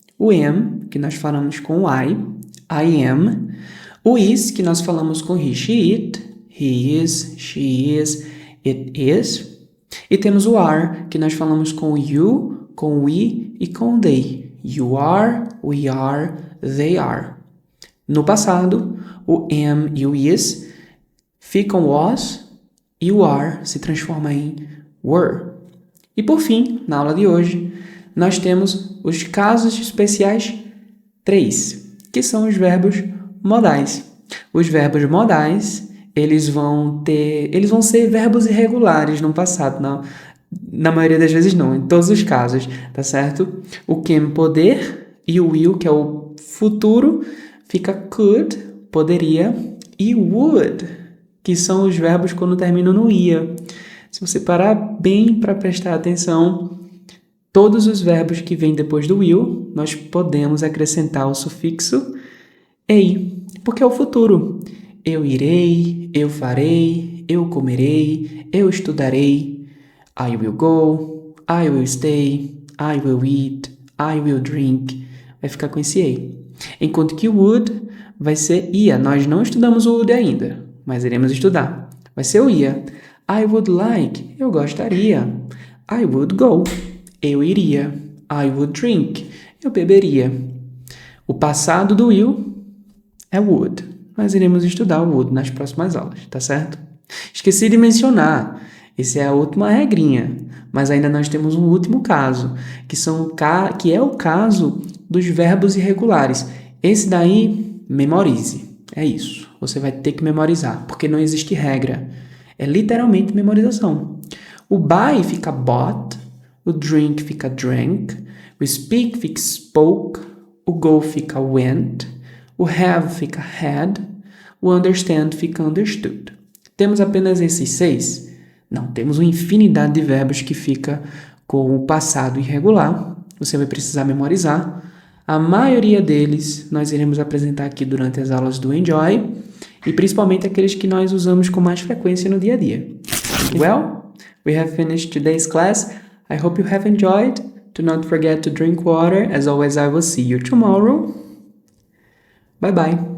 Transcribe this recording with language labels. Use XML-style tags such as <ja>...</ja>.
<pt>O am, que nós falamos com o I am. O is, que nós falamos com he, she, it.</pt> <en>He is, she is, it is.</en> <pt>E temos o are, que nós falamos com o you, com o we e com o they.</pt> <en>You are, we are, they are.</en> <pt>No passado, o am e o is ficam was e o are se transforma em were. E por fim, na aula de hoje, nós temos os casos especiais 3, que são os verbos modais. Os verbos modais, eles vão ser verbos irregulares no passado, na maioria das vezes não, em todos os casos, tá certo? O can, poder, e o will, que é o futuro, fica could, poderia, e would, que são os verbos quando terminam no ia. Se você parar bem para prestar atenção, todos os verbos que vêm depois do will, nós podemos acrescentar o sufixo ei, porque é o futuro. Eu irei, eu farei, eu comerei, eu estudarei.</pt> <en>I will go, I will stay, I will eat, I will drink.</en> <pt>Vai ficar com esse ei. Enquanto que o would vai ser ia. Nós não estudamos o would ainda, mas iremos estudar. Vai ser o ia.</pt> <en>I would like,</en> <pt>eu gostaria.</pt> <en>I would go,</en> <pt>eu iria.</pt> <en>I would drink,</en> <pt>eu beberia. O passado do will é would, mas iremos estudar o would nas próximas aulas, tá certo? Esqueci de mencionar, essa é a última regrinha, mas ainda nós temos um último caso, que é o caso dos verbos irregulares. Esse daí, memorize, é isso. Você vai ter que memorizar, porque não existe regra. É literalmente memorização. O buy fica bought, o drink fica drank, o speak fica spoke, o go fica went, o have fica had, o understand fica understood. Temos apenas esses 6? Não, temos uma infinidade de verbos que fica com o passado irregular. Você vai precisar memorizar. A maioria deles nós iremos apresentar aqui durante as aulas do Enjoy, e principalmente aqueles que nós usamos com mais frequência no dia a dia.</pt> <en>Well, we have finished today's class. I hope you have enjoyed. Do not forget to drink water. As always, I will see you tomorrow. Bye bye.</en>